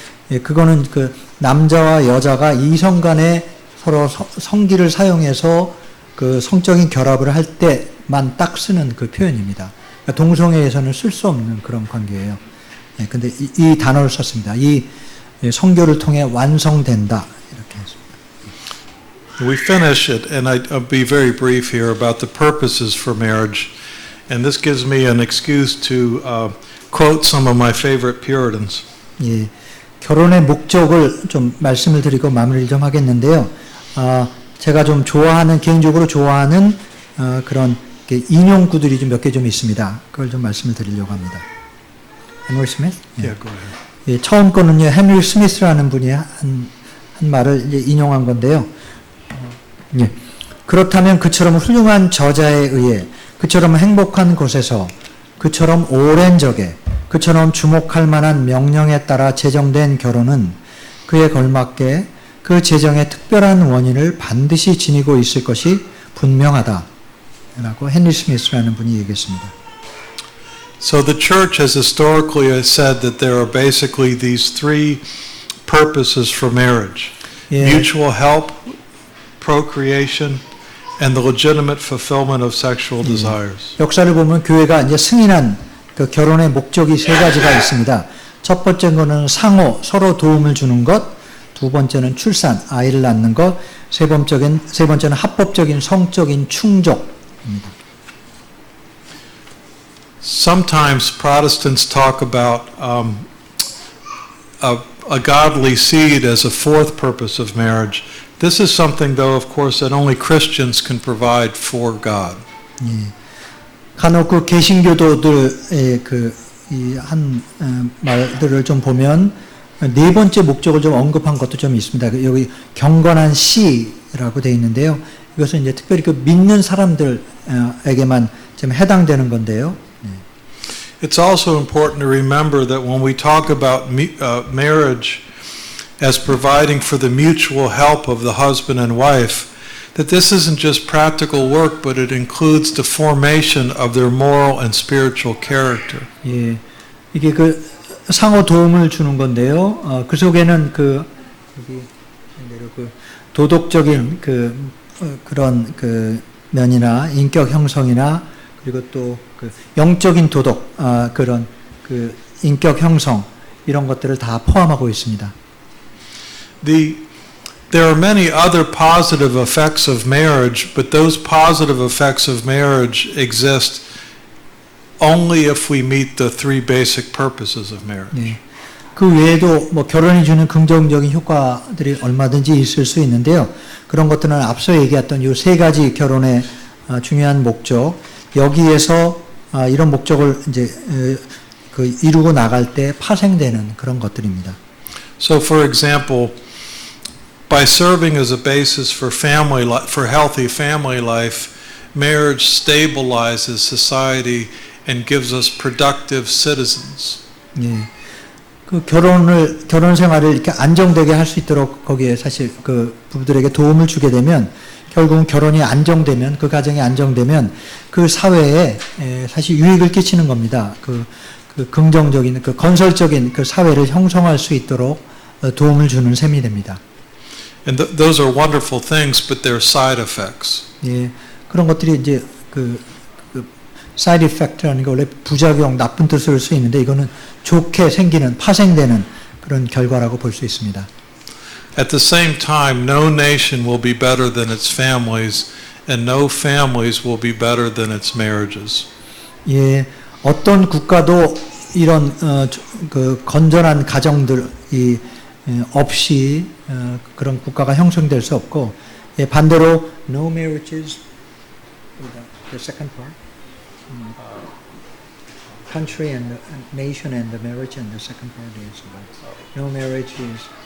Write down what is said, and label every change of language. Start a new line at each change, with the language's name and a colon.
Korean: 예, 그거는 그 남자와 여자가 이성 간에 서로 성기를 사용해서 그 성적인 결합을 할 때만 딱 쓰는 그 표현입니다. 그러니까 동성애에서는 쓸 수 없는 그런 관계예요. 예, 근데 이 단어를 썼습니다. 이 성교를 통해 완성된다. 이렇게 했습니다.
English: We finish it, and I'll be very brief here about the purposes for marriage. And this gives me an excuse to quote some of my favorite Puritans.
Korean: 예, 결혼의 목적을 좀 말씀을 드리고 마무리를 좀 하겠는데요. 제가 좀 개인적으로 좋아하는 그런 인용구들이 좀 몇 개 좀 있습니다. 그걸 좀 말씀을 드리려고 합니다. 헨리 스미스?
English: Yeah, go ahead.
Korean: 예, 처음 거는요, 헨리 스미스라는 분이 한 말을 이제 인용한 건데요. 예, 그렇다면 그처럼 훌륭한 저자에 의해, 그처럼 행복한 곳에서, 그처럼 오랜 적에, 그처럼 주목할 만한 명령에 따라 제정된 결혼은 그에 걸맞게 그 제정의 특별한 원인을 반드시 지니고 있을 것이 분명하다. 라고 헨리 스미스라는 분이 얘기했습니다.
English: So the church has historically said that there are basically these three purposes for marriage.
Korean: 예.
English: Mutual help, procreation, and the legitimate fulfillment of sexual desires.
Korean: 역사를 보면 교회가 이제 승인한 그 결혼의 목적이 세 가지가 있습니다. 첫 번째 거는 상호, 서로 도움을 주는 것, 두 번째는 출산, 아이를 낳는 것, 세 번째는 합법적인 성적인 충족입니다.
English: Sometimes Protestants talk about a godly seed as a fourth purpose of marriage. This is something, though, of course, that only Christians can provide for God.
Korean: 예. 간혹 그 개신교도들의 이한 말들을 좀 보면 네 번째 목적을 좀 언급한 것도 좀 있습니다. 여기 경건한 씨라고 되어 있는데요. 이것은 이제 특별히 그 믿는 사람들에게만 좀 해당되는 건데요.
English: It's also important to remember that when we talk about marriage as providing for the mutual help of the husband and wife, that this isn't just practical work, but it includes the formation of their moral and spiritual character.
Korean: 예, 이게 그 상호 도움을 주는 건데요. 그 속에는 여기 도덕적인 그런 면이나 인격 형성이나 그리고 또 영적인 도덕 그런 인격 형성 이런 것들을 다 포함하고 있습니다.
English: There are many other positive effects of marriage, but those positive effects of marriage exist only if we meet the three basic purposes of marriage.
Korean: 네. 그 외에도 뭐 결혼이 주는 긍정적인 효과들이 얼마든지 있을 수 있는데요. 그런 것들은 앞서 얘기했던 이 세 가지 결혼의 중요한 목적, 여기에서 이런 목적을 이제 이루고 나갈 때 파생되는 그런 것들입니다.
English: So, for example, by serving as a basis for healthy family life, marriage stabilizes society and gives us productive citizens.
Korean: 예. 그 결혼 생활을 이렇게 안정되게 할 수 있도록 거기에 사실 그 부부들에게 도움을 주게 되면 결국은 결혼이 안정되면 그 가정이 안정되면 그 사회에 사실 유익을 끼치는 겁니다. 그 긍정적인 그 건설적인 그 사회를 형성할 수 있도록 도움을 주는 셈이 됩니다.
English: And those are wonderful things, but they're side effects.
Korean: 예, 그런 것들이 이제 side effect라는 게 원래 부작용, 나쁜 뜻을 수 있는데 이거는 좋게 생기는, 파생되는 그런 결과라고 볼 수 있습니다.
English: At the same time, no nation will be better than its families, and no families will be better than its marriages.
Korean: 예, 어떤 국가도 이런 그 건전한 가정들이 없이 그런 국가가 형성될 수 없고, 예, 반대로
English: no marriages, the second part, country and nation and the marriage, and the second part is no marriage is